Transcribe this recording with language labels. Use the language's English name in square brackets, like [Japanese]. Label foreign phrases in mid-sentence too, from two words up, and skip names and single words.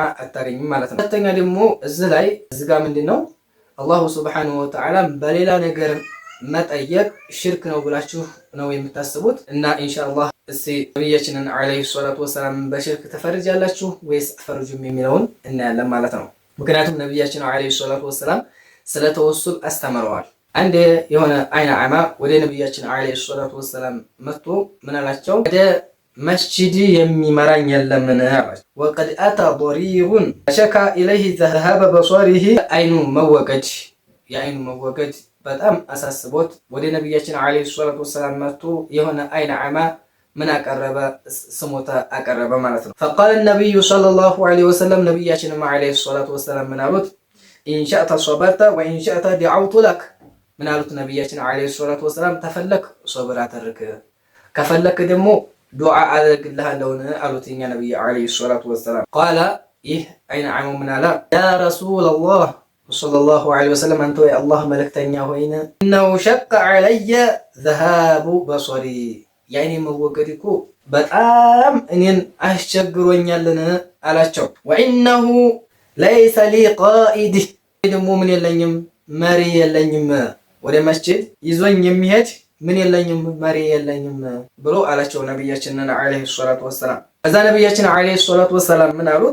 [Amharic] አታገኝም ማለት ነው። ሁለተኛ ደግሞ እዚህ ጋር ምንድነው [Arabic] الله سبحانه وتعالى [Amharic] በሌላ ነገር መጠየቅ ሽርክ ነው ብላችሁ ነው የምታስቡት። እና ኢንሻአላህ እስቲ ነብያችንን [Arabic] عليه الصلاة والسلام [Amharic] በሽርክ ተፈርጃላችሁ ወይስ አፈርጁም የሚለውን እናያለን ማለት ነው። ምክንያቱም ነብያችን [Arabic] عليه الصلاة والسلام [Amharic] ስለ ተወሱል አስተምረዋል። አንድ የሆነ አይነ አማ ወደ ነብያችን [Arabic] عليه الصلاة والسلام [Amharic] መጥቶ ምን አላቸው? ወደ መስጂድ የሚመራኝ የለምን አላቸው። [Arabic] وقد أتى ضرير شكا اليه ذهاب بصره [Amharic] አይኑ መወገድ የአይኑ መወገድ በጣም አሳስቦት ወደ ነብያችን [Arabic] عليه الصلاة والسلام [Amharic] መጥቶ የሆነ አይነ አማ ምን አቀረበ? ስሞታ አቀረበ ማለት ነው። [Arabic] فقال النبي صلى الله عليه وسلم [Amharic] ነብያችን [Arabic] عليه الصلاة والسلام [Amharic] ምን አሉት? [Arabic] إن شئت صبرت وإن شئت دعوت لك። [Amharic] ምን አሉት ነብያችን [Arabic] عليه الصلاة والسلام? [Amharic] ተፈለክ ሶብር አድርግ፣ ከፈለክ ደግሞ ዱዓ አድርግልሃለሁ አሉት የኛ ነብይ [Arabic] عليه الصلاة والسلام። [Amharic] قال ይህ አይነ አማ ምን አለ? [Arabic] يا رسول الله صلى الله عليه وسلم [Amharic] አንተ የአላህ መልእክተኛ ሆይነ ነው [Arabic] شق علي ذهاب بصري [Amharic] የአይኔ መወገድ እኮ በጣም እኔን አስቸግሮኛልን አላቸው። [Arabic] وإنه ليس لي قائد [Amharic] ደግሞ ምን የለኝም መሪ የለኝም፣ ወደ መስጂድ ይዞኝ የሚሄድ ምን የለኝም መሪ የለኝም ብሎ አላቸው ነብያችንን [Arabic] عليه الصلاة والسلام። [Amharic] ከዛ ነብያችን [Arabic] عليه الصلاة والسلام [Amharic] ምን አሉት?